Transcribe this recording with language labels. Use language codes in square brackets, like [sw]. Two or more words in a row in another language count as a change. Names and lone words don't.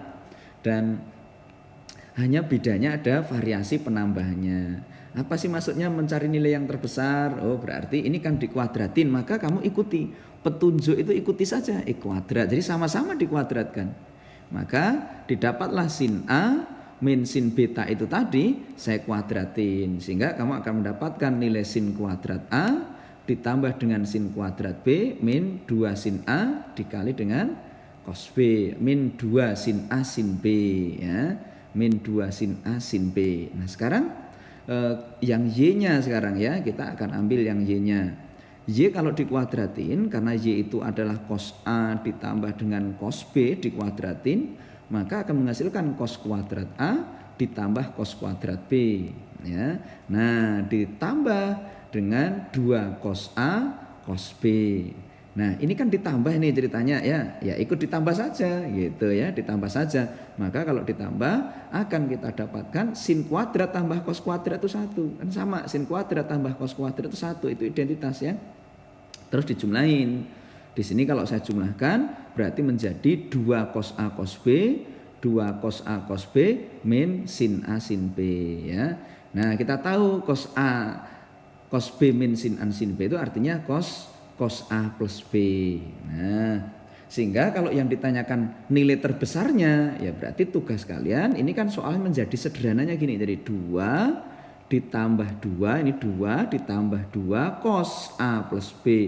[id] Dan hanya bedanya ada variasi penambahannya. Apa sih maksudnya mencari nilai yang terbesar? Oh, berarti ini kan dikuadratin, maka kamu ikuti. Petunjuk itu ikuti saja x kuadrat. Jadi sama-sama dikuadratkan. Maka didapatlah sin A min sin beta itu tadi saya kuadratin, sehingga kamu akan mendapatkan nilai sin kuadrat A ditambah dengan sin kuadrat B min 2 sin A dikali dengan cos B min 2 sin A sin B ya, min 2 sin A sin B. Nah, sekarang yang y-nya sekarang ya, kita akan ambil yang y-nya. Y kalau dikuadratin, karena y itu adalah cos A ditambah dengan cos B dikuadratin, maka akan menghasilkan cos kuadrat A ditambah cos kuadrat B ya. Nah, ditambah dengan 2 cos A cos B. Nah, ini kan ditambah ini ceritanya ya. Ya ikut ditambah saja gitu ya, ditambah saja. Maka kalau ditambah akan kita dapatkan sin kuadrat tambah cos kuadrat itu 1. Kan sama, sin kuadrat tambah cos kuadrat itu 1, itu identitas ya. Terus dijumlahin. Di sini kalau saya jumlahkan berarti menjadi 2 cos A cos B, 2 cos A cos B min sin A sin B ya. Nah, kita tahu cos A cos B min sin A sin B itu artinya cos A plus B. Nah, sehingga kalau yang ditanyakan nilai terbesarnya ya berarti tugas kalian ini kan soal menjadi sederhananya gini. Jadi 2 ditambah 2, ini 2 ditambah 2 cos A plus B.